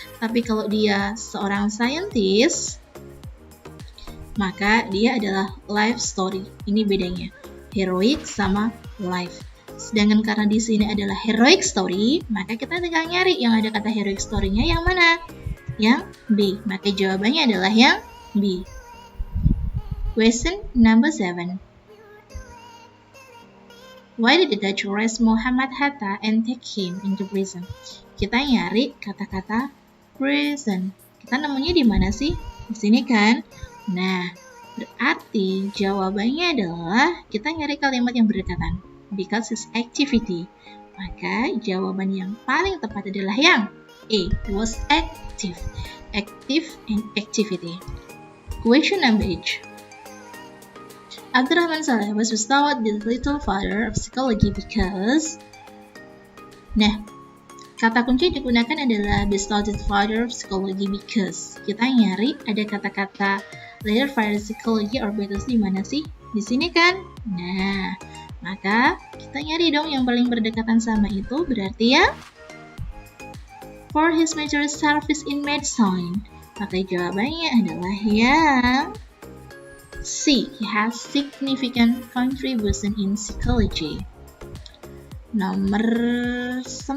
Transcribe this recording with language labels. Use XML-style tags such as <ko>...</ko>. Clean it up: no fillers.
<id>Tapi kalau dia seorang scientist, maka dia adalah life story. Ini bedanya. Heroic sama life. Sedangkan karena di sini adalah heroic story, maka kita tinggal nyari yang ada kata heroic story-nya yang mana? Yang B. Maka jawabannya adalah yang B.</id> <en>Question number 7. Why did the Dutch arrest Muhammad Hatta and take him into prison?</en> <id>Kita nyari kata-kata prison. Kita nemunya di mana sih? Di sini kan? Nah, Berarti jawabannya adalah kita nyari kalimat yang berdekatan.</id> <en>Because it's activity.</en> <id>Maka jawaban yang paling tepat adalah yang A,</id> <en>was active. Active and activity. Question number 8. Abdurrahman Saleh was bestowed the Little Father of Psychology because.</en> <id>Nah, kata kunci yang digunakan adalah</id> <en>bestowed the Father of Psychology because.</en> <id>Kita nyari ada kata-kata</id> <en>Little Father of Psychology or better</en> <id>di mana sih? Di sini kan? Nah, maka kita nyari dong yang paling berdekatan sama itu, berarti ya</id> <en>for his major service in medicine.</en> <id>Maka jawabannya adalah yang C.</id> <en>He has significant contribution in psychology.</en> <id>Nomor 9.</id>